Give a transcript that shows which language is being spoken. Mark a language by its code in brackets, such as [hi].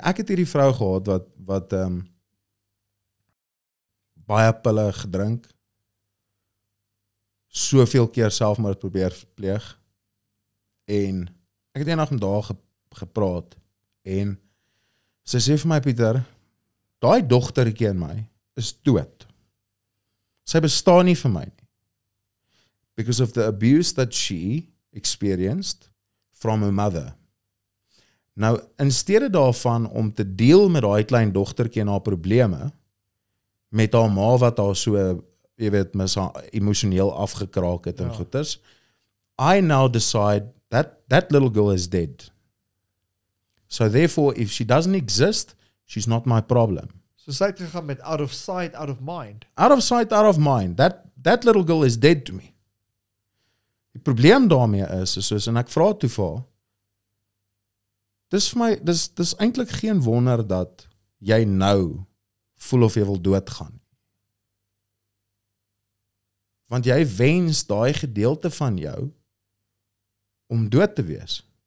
[af] Ek het hierdie vrou gehad, wat baie pille gedrink, soveel keer selfmoord probeer pleeg, en ek het eendag met haar gepraat, en sy sê vir my, Pieter, daai dogtertjie in my is dood. Sy bestaan nie vir my nie. [en] Because of the abuse that she experienced from her mother. [af] Nou, in steede daarvan om te deel met daai klein dogtertjie en haar probleme, met haar ma wat haar so, jy weet, emosioneel afgekraak het en goeders, [en] I now decide that little girl is dead. So therefore, if she doesn't exist, she's not my problem. [af] So sy het gegaan met [en] out of sight, out of mind. Out of sight, out of mind. That little girl is dead to me. [af] Die probleem daarmee is, en ek vra toe vir haar, dis vir my, dis eintlik geen wonder dat jy nou voel of jy wil doodgaan. Want jy wens daai gedeelte van jou om dood te wees.